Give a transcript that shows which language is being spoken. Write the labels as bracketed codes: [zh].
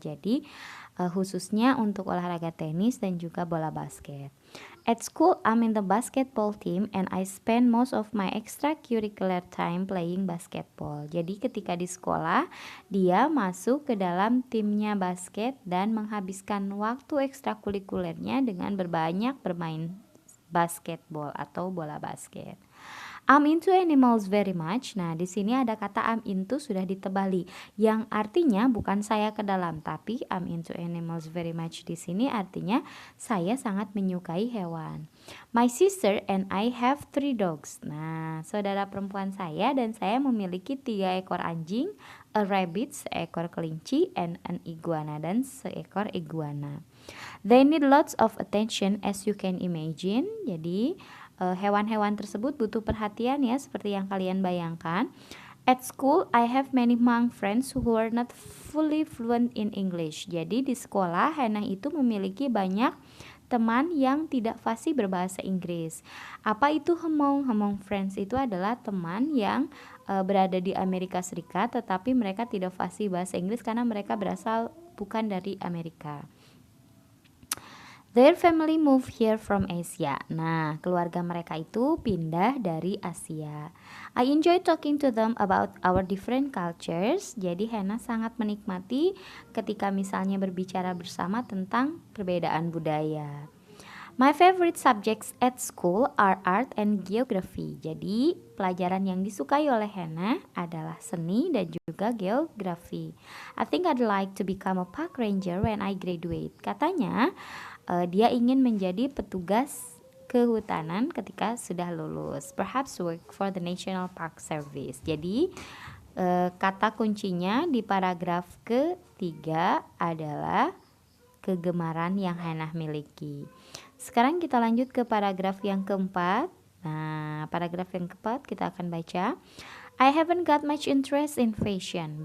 [id] Jadi khususnya untuk olahraga tenis dan juga bola basket. [en] At school, I'm in the basketball team and I spend most of my extracurricular time playing basketball. [id] Jadi ketika di sekolah, dia masuk ke dalam timnya basket dan menghabiskan waktu ekstrakurikulernya dengan berbanyak bermain basketball atau bola basket. [en] I'm into animals very much. [id] Nah, di sini ada kata I'm into sudah ditebali, yang artinya bukan saya ke dalam, tapi [en] I'm into animals very much [id] di sini artinya saya sangat menyukai hewan. [en] My sister and I have 3 dogs. [id] Nah, saudara perempuan saya dan saya memiliki 3 ekor anjing, [en] a rabbit, [id] seekor kelinci, [en] and an iguana, [id] dan seekor iguana. [en] They need lots of attention as you can imagine. [id] Jadi hewan-hewan tersebut butuh perhatian ya, seperti yang kalian bayangkan. [en] At school, I have many Hmong friends who are not fully fluent in English. [id] Jadi di sekolah, Hannah itu memiliki banyak teman yang tidak fasih berbahasa Inggris. Apa itu Hmong? Hmong friends itu adalah teman yang berada di Amerika Serikat, tetapi mereka tidak fasih bahasa Inggris karena mereka berasal bukan dari Amerika. [en] Their family moved here from Asia. [id] Nah, keluarga mereka itu pindah dari Asia. [en] I enjoy talking to them about our different cultures. [id] Jadi Hannah sangat menikmati ketika misalnya berbicara bersama tentang perbedaan budaya. [en] My favorite subjects at school are art and geography. [id] Jadi pelajaran yang disukai oleh Hannah adalah seni dan juga geografi. [en] I think I'd like to become a park ranger when I graduate. [id] Katanya dia ingin menjadi petugas kehutanan ketika sudah lulus. [en] Perhaps work for the National Park Service. [id] Jadi kata kuncinya di paragraf ketiga adalah kegemaran yang Hannah miliki. Sekarang kita lanjut ke paragraf yang keempat. Nah, paragraf yang keempat kita akan baca. [en] I haven't got much interest in fashion.